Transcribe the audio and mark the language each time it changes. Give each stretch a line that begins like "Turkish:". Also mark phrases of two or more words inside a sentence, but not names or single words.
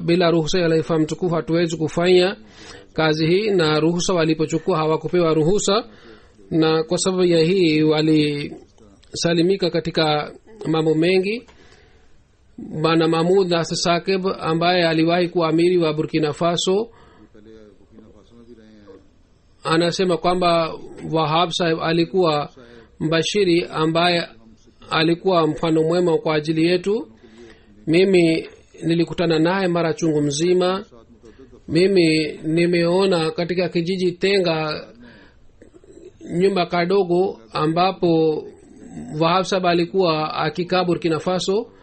Swahili: Bila ruhusa ya Khalifa mtukufu hatuwezi kufanya kazi hii, na ruhusa walipochukua hawakupewa ruhusa, na kwa sababu ya hii walisalimika katika mambo mengi. Bana Mahmud Nasir Saqib ambaye aliwahi kuwa amiri wa Burkina Faso
Urdu: پہلے برکینا فاسو میں بھی رہے ہیں.
Swahili: anasema kwamba Wahab Sahib alikuwa mbashiri ambaye alikuwa mfano mwema kwa ajili yetu. Mimi nilikutana naye mara chungu mzima. Mimi nimeona katika kijiji Tenga nyumba kadogo ambapo Wahab Sahib alikuwa akikaa Burkina Faso.